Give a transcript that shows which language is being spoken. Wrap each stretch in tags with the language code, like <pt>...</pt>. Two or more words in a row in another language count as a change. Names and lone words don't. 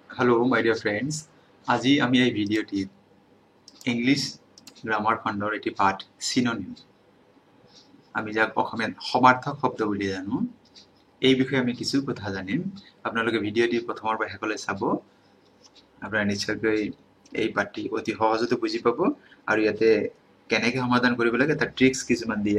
<en>Hello, my dear friends.</en> <as>আজি আমি এই ভিডিওটি</as> <en>English grammar</en> <as>খণ্ডৰ এটি পাঠ সিনোনিম আমি যাক অসমীয়াত সমাৰ্থক শব্দ বুলি জানো এই বিষয়ে আমি কিছু কথা জানিম আপোনালোকে ভিডিওটি প্ৰথমৰ পৰা শেষলৈ চাব আপোনালোকে নিশ্চয়কৈ এই পাঠটি অতি সহজতে বুজি পাব আৰু ইয়াতে কেনেকৈ সমাধান কৰিব লাগে তাৰ ট্ৰিক্স কিছুমান দিয়া</as>